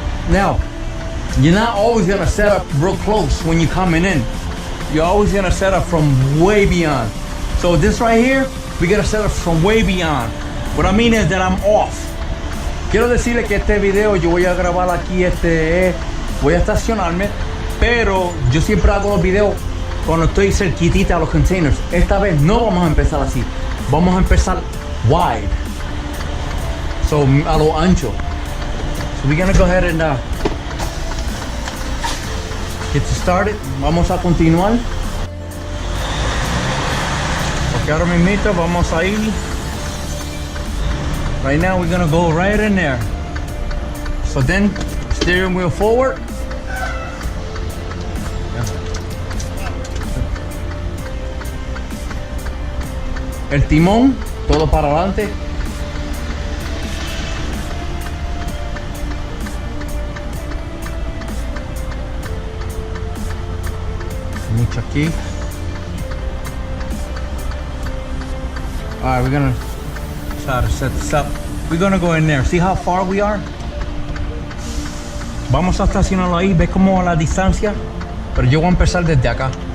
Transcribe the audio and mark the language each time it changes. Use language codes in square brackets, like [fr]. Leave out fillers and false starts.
[en] Now, you're not always gonna set up real close when you're coming in. You're always gonna set up from way beyond. So this right here, we gotta set up from way beyond. What I mean is that I'm off. [es] Quiero decirle que este video yo voy a grabar aquí, voy a estacionarme, pero yo siempre hago los videos cuando estoy cerquitita a los containers. Esta vez no vamos a empezar así, vamos a empezar wide, so a lo ancho. [en] So we're gonna go ahead and get started. [es] Vamos a continuar. Porque ahora mismo vamos a ir. [en] Right now we're gonna go right in there. So then, steering wheel forward. [es] El timón, todo para adelante. Mucho aquí. [en] Alright, we're gonna try to set this up. We're gonna go in there. See how far we are? [es] Vamos a estacionarlo ahí. ¿Ves cómo la distancia? Pero yo voy a empezar desde acá.